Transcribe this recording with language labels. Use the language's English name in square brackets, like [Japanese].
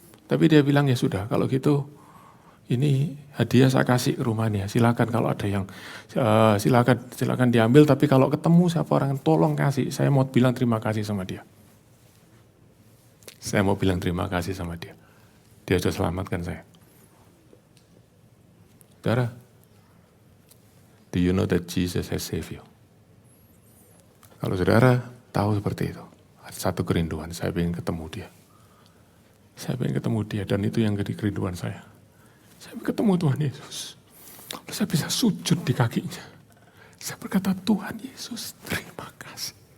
[Indonesian] Tapi dia bilang, ya sudah, kalau gitu ini hadiah saya kasih ke rumahnya. Silakan kalau ada yang, silakan diambil. Tapi kalau ketemu siapa orang, tolong kasih. Saya mau bilang terima kasih sama dia. Saya mau bilang terima kasih sama dia. Dia sudah selamatkan saya. Saudara, [English] do you know that Jesus has saved you? [Indonesian] Kalau saudara tahu seperti itu, ada satu kerinduan, saya ingin ketemu dia. Saya ingin ketemu dia dan itu yang jadi kerinduan saya. Saya ingin ketemu Tuhan Yesus. Lalu saya bisa sujud di kakinya. Saya berkata, Tuhan Yesus, terima kasih.